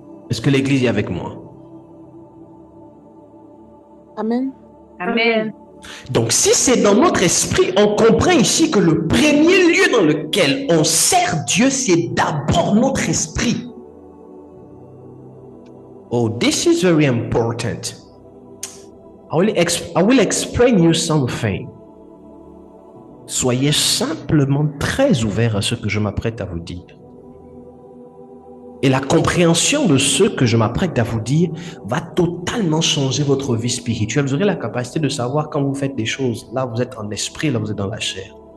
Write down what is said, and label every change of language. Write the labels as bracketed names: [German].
[French] Est-ce que l'Église est avec moi? Amen. Amen. Donc, si c'est dans notre esprit, on comprend ici que le premier lieu dans lequel on sert Dieu, c'est d'abord notre esprit. [English] Oh, this is very important. I will explain you something. [French] Soyez simplement très ouverts à ce que je m'apprête à vous dire. Et la compréhension de ce que je m'apprête à vous dire va totalement changer votre vie spirituelle. Vous aurez la capacité de savoir quand vous faites des choses. Là, vous êtes en esprit, là, vous êtes dans la chair.